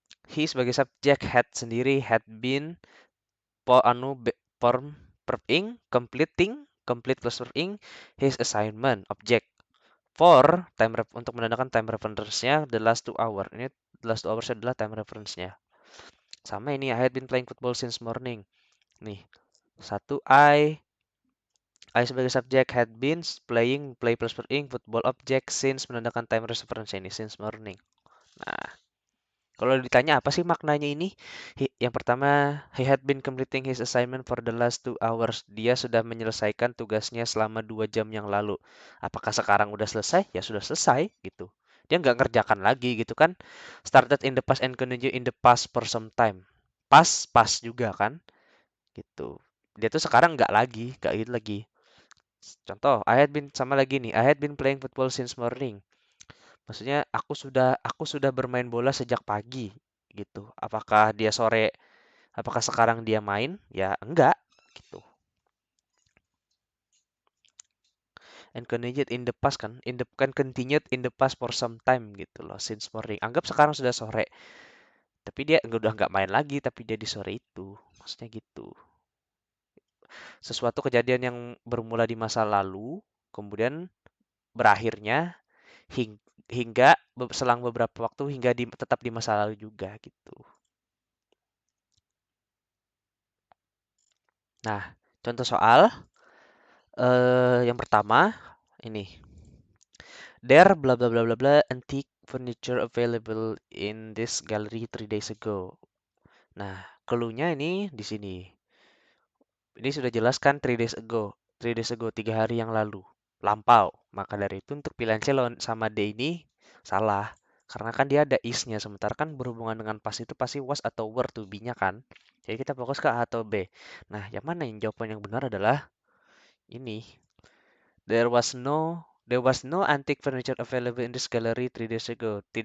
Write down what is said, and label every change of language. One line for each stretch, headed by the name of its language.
English: He
Indonesian: sebagai subjek
English: had
Indonesian: sendiri
English: had been form verb ing complete plus verb ing his assignment object for
Indonesian: untuk menandakan
English: time reference-nya the last 2 hour.
Indonesian: Ini
English: the last 2 hours
Indonesian: adalah time reference-nya. Sama ini
English: I had been playing football since morning.
Indonesian: Nih, satu
English: I
Indonesian: sebagai subjek
English: had been play plus verb ing football object since
Indonesian: menandakan
English: time reference ini since morning.
Indonesian: Nah, kalau ditanya apa sih maknanya ini? Yang pertama,
English: he had been completing his assignment for the last 2 hours.
Indonesian: Dia sudah menyelesaikan tugasnya selama 2 jam yang lalu. Apakah sekarang udah selesai? Ya sudah selesai gitu. Dia nggak ngerjakan lagi gitu kan.
English: Started in the past and continue in the past for some time.
Indonesian: Pas juga kan gitu. Dia tuh sekarang nggak gitu lagi. Contoh, sama lagi nih,
English: I had been playing football since morning.
Indonesian: Maksudnya aku sudah bermain bola sejak pagi gitu. Apakah sekarang dia main? Ya enggak gitu.
English: And continued in the past kan continued in the past for some time
Indonesian: gitu loh
English: since morning.
Indonesian: Anggap sekarang sudah sore. Tapi dia udah nggak main lagi tapi dia di sore itu. Maksudnya gitu. Sesuatu kejadian yang bermula di masa lalu kemudian berakhirnya hingga selang beberapa waktu hingga tetap di masa lalu juga gitu. Nah, contoh soal yang pertama ini.
English: There bla bla bla bla bla antique furniture available in this gallery 3 days ago.
Indonesian: Nah, clue-nya ini di sini. Ini sudah jelaskan
English: 3 days ago. 3 days ago,
Indonesian: 3 hari yang lalu. Lampau. Maka dari itu untuk pilihan C sama D ini salah. Karena kan dia ada is-nya. Sementara kan berhubungan dengan past itu pasti was atau were to be-nya kan. Jadi kita fokus ke A atau B. Nah, yang mana yang jawaban yang benar adalah ini.
English: There was no antique furniture available in this gallery 3 days ago.